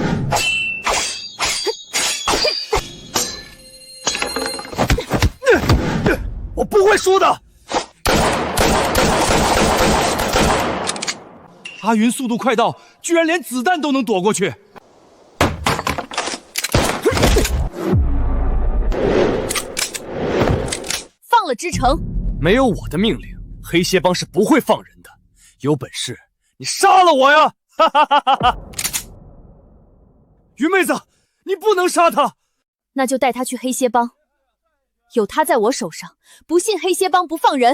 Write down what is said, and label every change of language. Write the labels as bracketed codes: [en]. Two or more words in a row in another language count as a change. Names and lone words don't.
[zh] 我不會輸的！阿雲速度快到，居然連子彈都能躲過去。了之城。没有我的命令，黑蝎帮是不会放人的。有本事你杀了我呀！哈哈哈哈哈！云妹子，你不能杀他。那就带他去黑蝎帮，有他在我手上，不信黑蝎帮不放人。